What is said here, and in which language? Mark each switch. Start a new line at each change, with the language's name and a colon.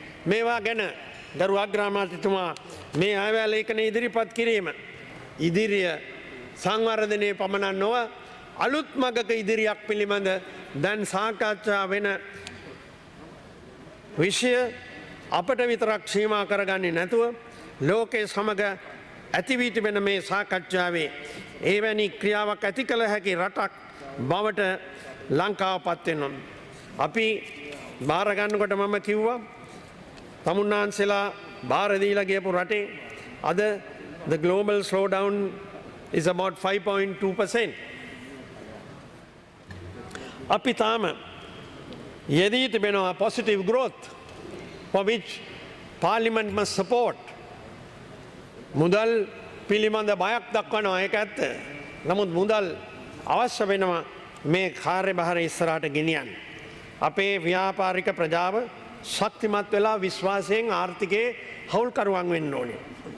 Sinhala: මේවා ගැන ගරු අග්‍රාමාත්‍යතුමා මේ අයවැල් ලේඛනය ඉදිරිපත් කිරීම ඉදිරිය සංවර්ධනයේ පමණක් නොව අලුත් මගක ඉදිරියක් පිළිබඳ දැන් සාකච්ඡා වෙන විෂය අපට විතරක් සීමා කරගන්නේ නැතුව ලෝකයේ සමග ඇති වී තිබෙන මේ සාකච්ඡාවේ එවැනි ක්‍රියාවක් ඇති කළ හැකි රටක් බවට ලංකාව පත් වෙනවා. අපි බාර ගන්නකොට මම කිව්වා තමුන්නාන්සෙලා බාර දීලා ගියපු රටේ අද
English: the global slowdown is about 5.2%.
Sinhala: අපි තාම යෙදී තිබෙනවා
English: positive growth for which parliament must support.
Sinhala: මුදල් පිළිබඳ බයක් දක්වනවා ඒක ඇත්ත. නමුත් මුදල් අවශ්‍ය වෙනවා මේ කාර්යභාරය ඉස්සරහට ගෙනියන්න. අපේ ව්‍යාපාරික ප්‍රජාව ශක්තිමත් වෙලා විශ්වාසයෙන් ආර්ථිකයේ හවුල්කරුවන් වෙන්න ඕනේ.